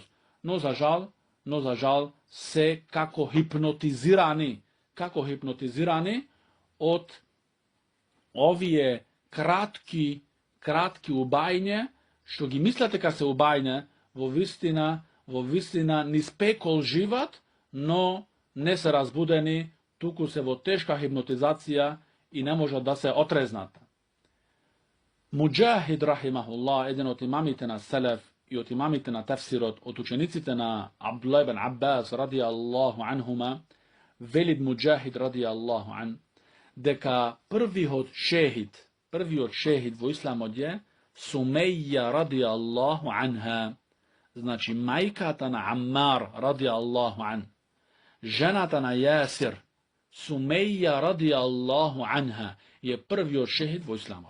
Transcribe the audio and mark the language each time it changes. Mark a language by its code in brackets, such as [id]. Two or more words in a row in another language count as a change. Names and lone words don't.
[mk] Но за жал, се како хипнотизирани од овие кратки убајње, што ги мислат дека се убајње, во вистина низ пекол живат, но не се разбудени, туку се во тешка хипнотизација и не можат да се отрезнат. Муџахид рахимахуллах, еден од имамите на селеф и од имамите на тефсирот, од учениците на Абдуллах ибн Аббас [ar] رضي الله عنهما, [mk] велид Муџахид [ar] رضي الله عنه, [mk] дека првиот шехид во исламот е Сумеја [ar] رضي الله عنها, [mk] значи мајката на Аммар [ar] رضي الله عنه, [mk] жената на Јасир, Сумеја [ar] رضي الله عنها, [mk] е првиот шехид во исламот.